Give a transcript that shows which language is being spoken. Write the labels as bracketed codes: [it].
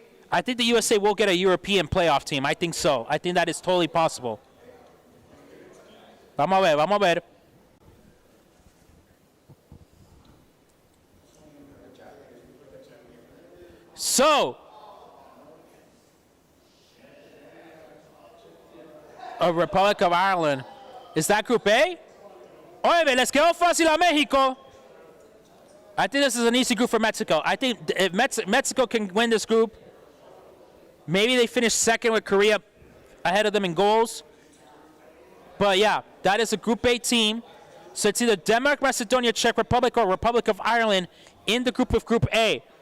[en] I think the USA will get a European playoff team. I think so. I think that is totally possible. [es] Vamos a ver. [en] So, a Republic of Ireland. Is that Group A? [es] Oye, les quedó fácil a México. [en] I think this is an easy group for Mexico. I think if Mexico can win this group, maybe they finish second with Korea ahead of them in goals. But yeah, that is a Group A team So it's either Denmark, Macedonia, Czech Republic, or Republic of Ireland in the group of Group A.